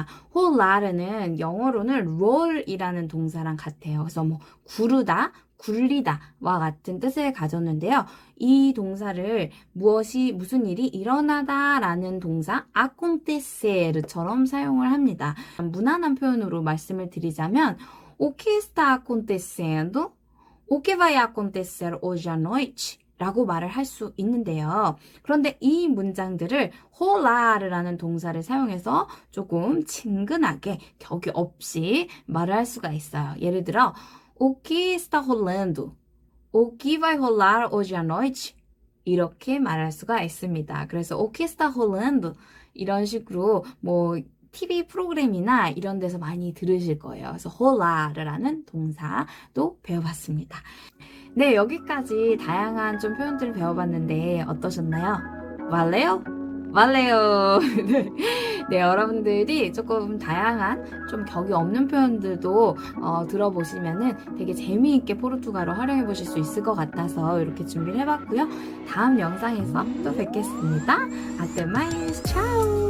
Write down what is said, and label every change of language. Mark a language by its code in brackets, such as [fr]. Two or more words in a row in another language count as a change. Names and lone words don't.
[ko] 홀라르는 영어로는 roll이라는 동사랑 같아요. 그래서 뭐 구르다, 굴리다와 같은 뜻을 가졌는데요. 이 동사를 무슨 일이 일어나다라는 동사 acontecer처럼 사용을 합니다. 무난한 표현으로 말씀을 드리자면 [pt] O que está acontecendo? O que vai acontecer hoje à noite? [ko] 라고 말을 할 수 있는데요. 그런데 이 문장들을 홀라르라는 동사를 사용해서 조금 친근하게 격이 없이 말을 할 수가 있어요. 예를 들어 [pt] O que está rolando? O que vai rolar hoje à noite? [ko] 이렇게 말할 수가 있습니다. [pt] 그래서 O que está rolando? [ko] 이런 식으로 뭐 TV 프로그램이나 이런 데서 많이 들으실 거예요. 그래서 홀라르라는 동사도 배워봤습니다. 네, 여기까지 다양한 좀 표현들을 배워봤는데 어떠셨나요? [pt] valeu? valeu! [ko] 네, 여러분들이 조금 다양한 좀 격이 없는 표현들도 들어보시면은 되게 재미있게 포르투갈어 활용해 보실 수 있을 것 같아서 이렇게 준비를 해봤고요. 다음 영상에서 또 뵙겠습니다. [pt] Até mais, tchau!